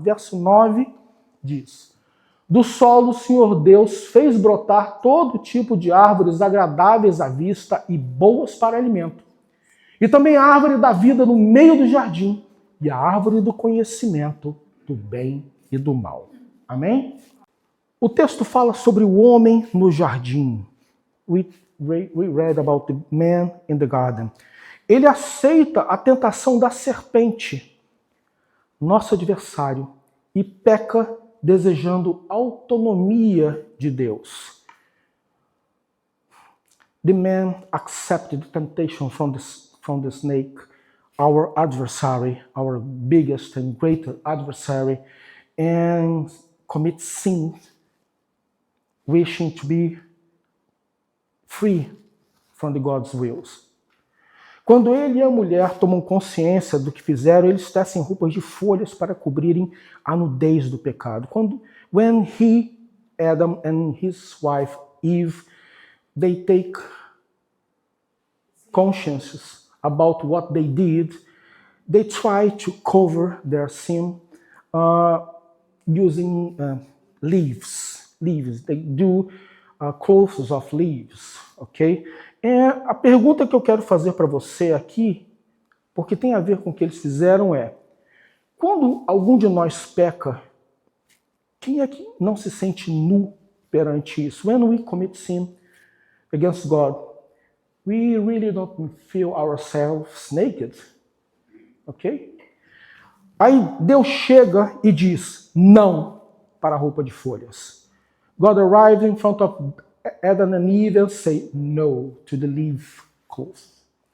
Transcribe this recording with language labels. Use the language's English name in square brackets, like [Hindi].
[Portuguese] Verso 9 diz: Do solo o Senhor Deus fez brotar todo tipo de árvores agradáveis à vista e boas para alimento. E também a árvore da vida no meio do jardim, e a árvore do conhecimento do bem e do mal. Amém? O texto fala sobre o homem no jardim. [English] We read about the man in the garden. [Portuguese] Ele aceita a tentação da serpente, nosso adversário, e peca desejando autonomia de Deus. [English] The man accepted the temptation from the snake, our adversary, our biggest and greater adversary, and commit sin, wishing to be free from the God's wills. [Portuguese] Quando ele e a mulher tomam consciência do que fizeram, eles tecem roupas de folhas para cobrirem a nudez do pecado. [English] When Adam and his wife Eve, they take conscience about what they did, they try to cover their sin using leaves. They do clothes of leaves, ok? [Portuguese] A pergunta que eu quero fazer para você aqui, porque tem a ver com o que eles fizeram, é: quando algum de nós peca, quem é que não se sente nu perante isso? [English] When we commit sin, against God, we really don't feel ourselves naked. Ok? [Portuguese] Aí Deus chega e diz não para a roupa de folhas. [English] God arrived in front of Adam and Eve and say no to the leaf clothes.